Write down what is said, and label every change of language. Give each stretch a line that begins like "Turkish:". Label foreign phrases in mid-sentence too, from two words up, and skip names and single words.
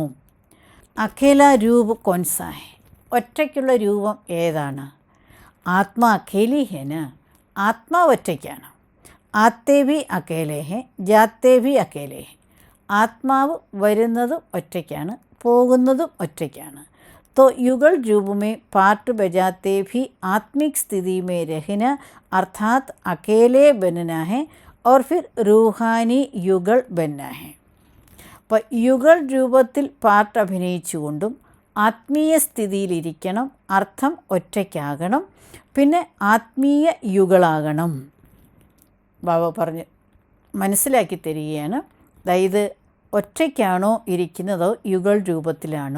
Hindi: अकेला रूप कौन सा है.
Malayalam: ഒറ്റയ്ക്കുള്ള രൂപം ഏതാണ്?
Hindi: आत्मा अकेली है ना.
Malayalam: ആത്മാവ് ഒറ്റയ്ക്കാണ്.
Hindi: आते भी अकेले हैं जाते भी अकेले हैं.
Malayalam: ആത്മാവ് വരുന്നതും ഒറ്റയ്ക്കാണ്, പോകുന്നതും ഒറ്റയ്ക്കാണ്.
Hindi: तो युगल रूप में पार्ट बजाते भी आत्मिक स्थिति में रहना अर्थात अकेले बनना है और फिर रूहानी युगल बनना है.
Malayalam: അപ്പോൾ യുഗൾ രൂപത്തിൽ പാട്ട് അഭിനയിച്ചുകൊണ്ടും ആത്മീയ സ്ഥിതിയിലിരിക്കണം, അർത്ഥം ഒറ്റയ്ക്കാകണം, പിന്നെ ആത്മീയ യുഗളാകണം. ബാബ പറഞ്ഞ് മനസ്സിലാക്കി തരികയാണ്. അതായത് ഒറ്റയ്ക്കാണോ ഇരിക്കുന്നതോ യുഗൾ രൂപത്തിലാണോ.